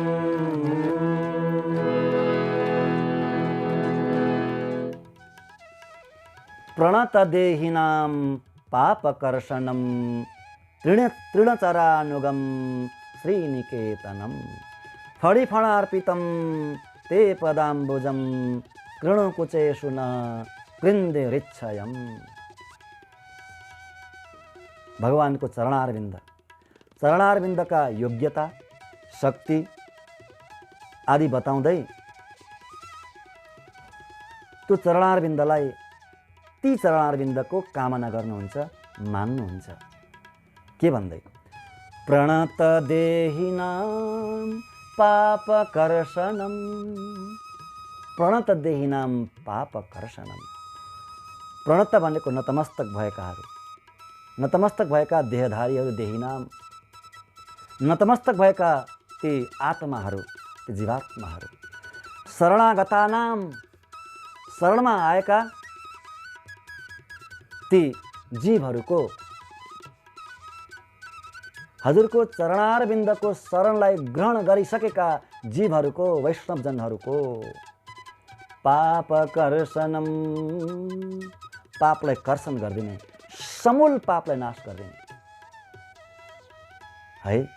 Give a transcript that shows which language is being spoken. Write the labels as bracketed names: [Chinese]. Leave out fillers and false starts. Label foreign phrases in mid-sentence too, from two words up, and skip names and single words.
[Sanskrit] प्रणतदेहिनां पापकर्षणं तृणचरानुगं श्रीनिकेतनं फणिफणार्पितं ते पदाम्बुजं कृणुकुचेषु न कृन्दिरिच्छयम्। [Nepali] भगवानको चरणारविन्दका योग्यता, शक्ति आदि बताउँदै त्यो चरणारविन्दलाई, ती चरणारविन्दको कामना गर्नुहुन्छ, मान्नुहुन्छ। के भन्दै? [Sanskrit] प्रणत देहिनां पापकर्षणं, प्रणत देहिनां पापकर्षणं। [Nepali] प्रणत भनेको नतमस्तक भएकाहरू, नतमस्तक भएका देहधारीहरू, देहिनाम नतमस्तक भएका ती आत्माहरू, ती जीवात्माहरू। शरणागतानाम, शरणमा आएका ती जीवहरूको, हजुरको चरणारविन्दको शरणलाई ग्रहण गरिसकेका जीवहरूको, वैष्णवजनहरूको पापकर्षणम, पापलाई कर्षण गरिदिने, समूल पापलाई नाश गरिदिने है।